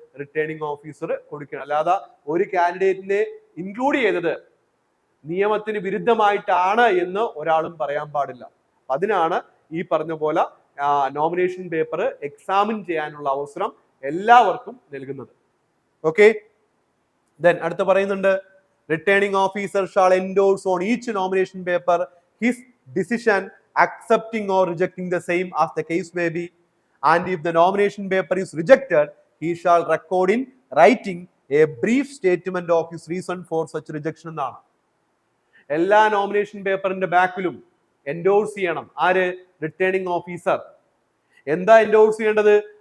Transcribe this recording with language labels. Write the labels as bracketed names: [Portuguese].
[Malayalam] Returning officer കൊടുക്കണം. അല്ലാതെ ഒരു കാൻഡിഡേറ്റിനെ ഇൻക്ലൂഡ് ചെയ്തത് നിയമത്തിന് വിരുദ്ധമായിട്ടാണ് എന്ന് ഒരാളും പറയാൻ പാടില്ല. അതിനാണ് ഈ പറഞ്ഞ പോലെ നോമിനേഷൻ പേപ്പർ എക്സാമിൻ ചെയ്യാനുള്ള അവസരം എല്ലാവർക്കും നൽകുന്നത്. ഓക്കെ, ദെൻ അടുത്ത് പറയുന്നുണ്ട്, [English] Returning officer shall endorse on each nomination paper his decision accepting or rejecting the same as the case may be. And if the nomination paper is rejected, he shall record in writing a brief statement of his reason for such rejection [Malayalam] എന്നാണ്. എല്ലാ nomination പേപ്പറിന്റെ ബാക്കിലും endorse ചെയ്യണം ആര്? Returning officer. എന്താ endorse ചെയ്യേണ്ടത്?